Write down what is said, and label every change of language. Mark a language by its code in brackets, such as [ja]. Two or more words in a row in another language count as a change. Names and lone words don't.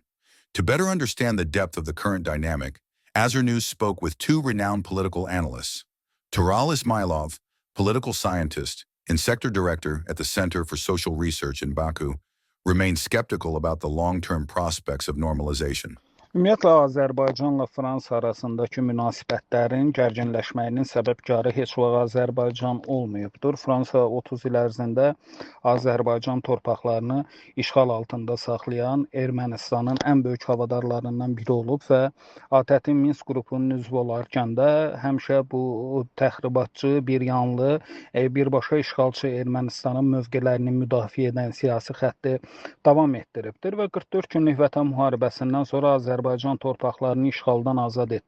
[en] To better understand the depth of the current dynamic, Azer News spoke with 2 renowned political analysts. Tural Ismailov, political scientist and sector director at the Center for Social Research in Baku, remains skeptical about the long-term prospects of normalization. [az] Ümumiyyətlə, Azərbaycanla Fransa arasındakı münasibətlərin gərginləşməyinin səbəbkarı heç vaxt Azərbaycan olmayıbdır. Fransa 30 il ərzində Azərbaycan torpaqlarını işğal altında saxlayan Ermənistanın ən böyük havadarlarından biri olub və ATƏT-in Minsk qrupunun üzvü olarkən də həmişə bu təxribatçı, bir yanlı, birbaşa işğalçı Ermənistanın mövqelərini müdafiə edən siyasi xətti davam etdiribdir və 44 günlük Vətən müharibəsindən sonra Azərbaycan torpaqlarını işğaldan azad etdi.